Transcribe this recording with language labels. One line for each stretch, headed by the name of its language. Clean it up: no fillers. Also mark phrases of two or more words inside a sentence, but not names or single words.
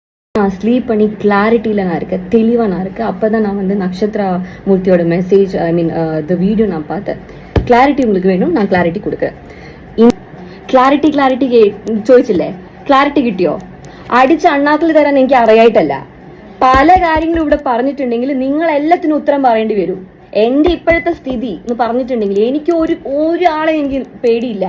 Tamil: நான் ஸ்லீப் பண்ணி கிளாரிட்டியில் நான் இருக்கேன், தெளிவாக நான் இருக்கேன். அப்போ தான் நான் வந்து நக்ஷத்ரா மூர்த்தியோட
English: message the video
Tamil: நான் பார்த்தேன். கிளாரிட்டி உங்களுக்கு
Malayalam: വേണം, ഞാൻ ക്ലാരിറ്റി കൊടുക്കുക. ക്ലാരിറ്റി ചോദിച്ചില്ലേ? ക്ലാരിറ്റി കിട്ടിയോ? അടിച്ച് അണ്ണാക്കിൽ തരാൻ എനിക്ക് അറിയായിട്ടല്ല. പല കാര്യങ്ങളും ഇവിടെ പറഞ്ഞിട്ടുണ്ടെങ്കിൽ നിങ്ങൾ എല്ലാത്തിനും ഉത്തരം പറയേണ്ടി വരും. എന്റെ ഇപ്പോഴത്തെ സ്ഥിതി എന്ന് പറഞ്ഞിട്ടുണ്ടെങ്കിൽ എനിക്ക് ഒരാളെ എനിക്ക് പേടിയില്ല.